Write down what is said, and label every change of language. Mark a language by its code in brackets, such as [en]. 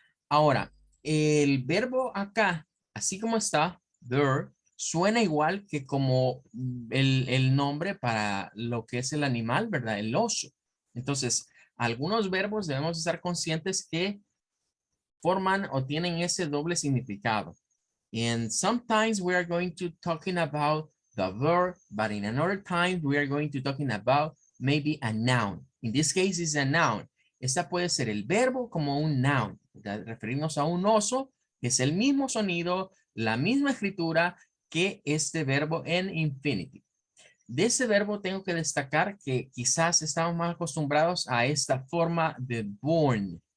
[es] Ahora, el verbo acá, así como está, there, suena igual que como el nombre para lo que es el animal, ¿verdad? El oso. Entonces, algunos verbos debemos estar conscientes que forman o tienen ese doble significado. [en] And sometimes we are going to talking about the verb, but in another time we are going to talking about maybe a noun. In this case, it's a noun. [es] Esta puede ser el verbo como un noun. Referirnos a un oso, que es el mismo sonido la misma escritura que este verbo en infinitive. De ese verbo tengo que destacar que quizás estamos más acostumbrados a esta forma de born.